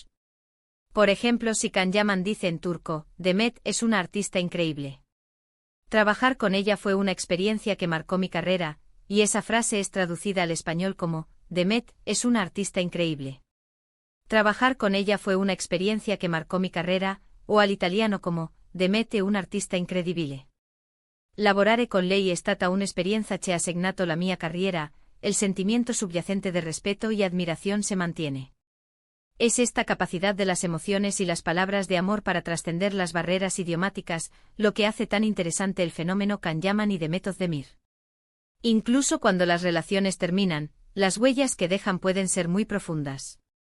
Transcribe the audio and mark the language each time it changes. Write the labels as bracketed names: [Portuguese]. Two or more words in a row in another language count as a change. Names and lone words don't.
[Spanish] Por ejemplo, si Can Yaman dice en turco, Demet es una artista increíble. Trabajar con ella fue una experiencia que marcó mi carrera, y esa frase es traducida al español como, Demet es una artista increíble. Trabajar con ella fue una experiencia que marcó mi carrera, o al italiano como, [Italian] Demet è un artista incredibile. Lavorare con lei è stata un'esperienza che ha segnato la mia carriera, [Spanish] el sentimiento subyacente de respeto y admiración se mantiene. Es esta capacidad de las emociones y las palabras de amor para trascender las barreras idiomáticas, lo que hace tan interesante el fenómeno Can Yaman y Demet Özdemir. Incluso cuando las relaciones terminan, las huellas que dejan pueden ser muy profundas.